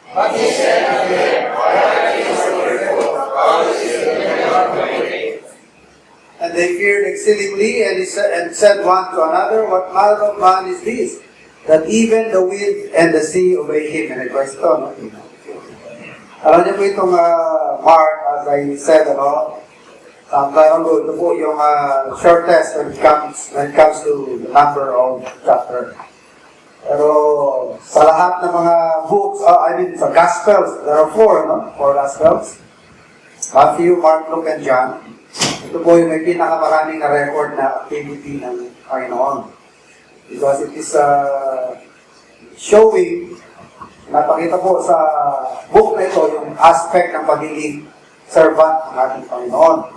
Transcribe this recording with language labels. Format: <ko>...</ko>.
<en>But he said unto them, and they feared exceedingly, and said one to another, What manner of man is this, that even the wind and the sea obey him? And it was no?</en> <tl>Alam niyo po itong Mark,</tl> <en>as I said, some time ago,</en> <tl>ito po yung shortest</tl> <en>when it comes to the number of chapter.</en> <tl>Pero sa lahat ng mga books, sa Gospels,</tl> <en>there are four Gospels. Matthew, Mark, Luke, and John.</en> <tl>Ito po yung may pinakamaraming na record na activity ng Panginoon.</tl> <en>Because it is showing,</en> <tl>napakita po sa book na ito, yung aspect ng pagiging servant ng ating Panginoon.</tl>